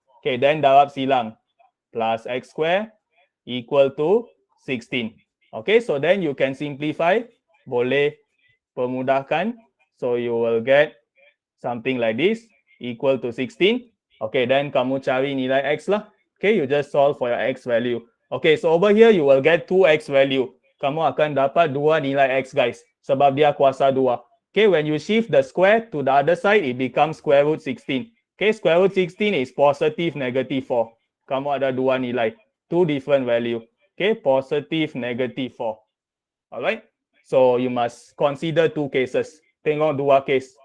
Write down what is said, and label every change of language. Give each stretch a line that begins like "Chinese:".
English: Okay, then
Malay: darab silang,
English: plus x square equal to 16. Okay, so then you can simplify,
Malay: boleh permudahkan.
English: So you will get something like this, equal to 16. Okay, then
Malay: kamu cari nilai x lah.
English: Okay, you just solve for your x value. Okay, so over here you will get 2x value.
Malay: Kamu akan dapat 2 nilai x, guys. Sebab dia kuasa 2.
English: Okay, when you shift the square to the other side, it becomes square root 16. Okay, square root 16 is positive, negative 4.
Malay: Kamu ada 2 nilai.
English: 2 different value. Okay, positive, negative 4. Alright, so you must consider 2 cases.
Malay: Tengok 2 case.